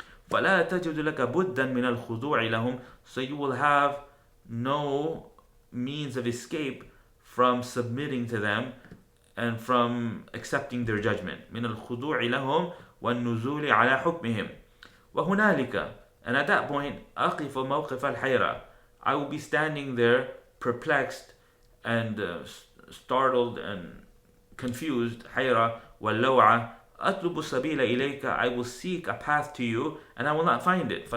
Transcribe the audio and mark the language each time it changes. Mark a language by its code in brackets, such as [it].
[ar] فلا تجد لك بدا من الخضوع لهم, [en] so you will have no means of escape from submitting to them and from accepting their judgment. [ar] من الخضوع لهم والنزول على حكمهم. وهنالك, [en] and at that point, [ar] أقف موقف الحيرة, [en] I will be standing there perplexed and startled and confused. [ar] حيرة واللوعة. أطلب السبيل إليك, [en] I will seek a path to you and I will not find it.